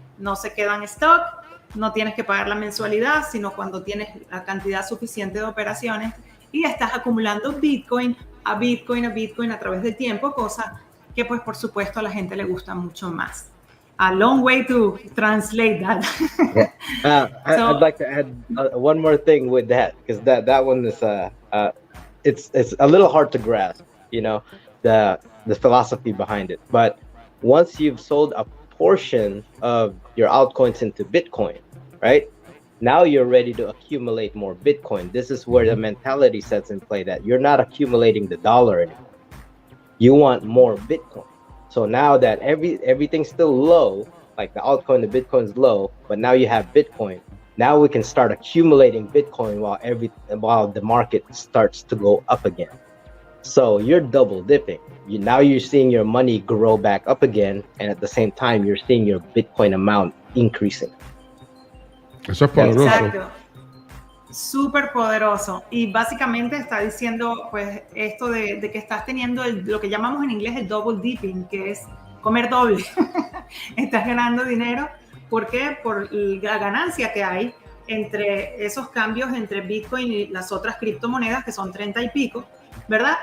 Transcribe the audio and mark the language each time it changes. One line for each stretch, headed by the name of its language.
Spanish: No se queda en stock, no tienes que pagar la mensualidad, sino cuando tienes la cantidad suficiente de operaciones y estás acumulando Bitcoin a Bitcoin a Bitcoin a través del tiempo, cosa que pues por supuesto a la gente le gusta mucho más.
English: A long way to translate that. Yeah. I'd like to add one more thing with that, because that one is it's a little hard to grasp, you know, the philosophy behind it. But once you've sold a portion of your altcoins into Bitcoin, right? Now you're ready to accumulate more Bitcoin. This is where the mentality sets in play, that you're not accumulating the dollar anymore. You want more Bitcoin. So now that everything's still low, like the altcoin, the Bitcoin's low, but now you have Bitcoin. Now we can start accumulating Bitcoin while the market starts to go up again. So you're double dipping. Now you're seeing your money grow back up again, and at the same time you're seeing your Bitcoin amount increasing.
Spanish: Eso es poderoso. Exacto. Súper poderoso, y básicamente está diciendo pues esto de que estás teniendo lo que llamamos en inglés el double dipping, que es comer doble. Estás ganando dinero. ¿Por qué? Por la ganancia que hay entre esos cambios entre Bitcoin y las otras criptomonedas, que son 30 y pico, ¿verdad?